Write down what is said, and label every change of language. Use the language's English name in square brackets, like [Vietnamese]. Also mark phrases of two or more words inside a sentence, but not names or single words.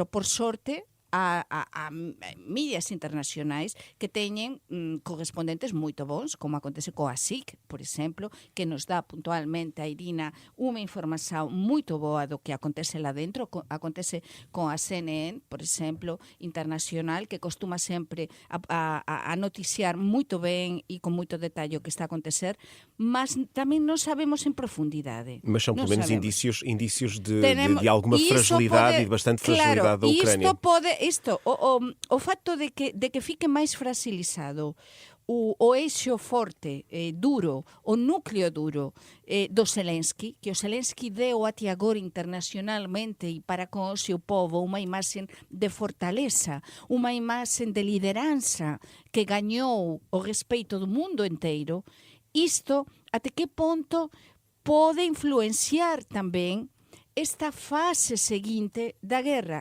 [Galician] Por sorte, a mídias internacionais que teñen correspondentes moito bons, como acontece coa SIC, por exemplo, que nos dá puntualmente a Irina unha información moito boa do que acontece lá dentro. Acontece con a CNN, por exemplo, internacional, que costuma sempre a noticiar moito ben e con moito detalle o que está a acontecer, mas tamén non sabemos en profundidade. [Portuguese] Mas são pelo menos indícios de alguma e fragilidade e de bastante fragilidade da Ucrânia. [Galician] O facto de que fique máis fragilizado o eixo forte, duro, o núcleo duro do Zelensky, que o Zelensky deu até agora internacionalmente e para con o seu povo unha imaxe de fortaleza, unha imaxe de liderança que gañou o respeito do mundo inteiro, isto até que ponto pode influenciar tamén esta fase seguinte da guerra.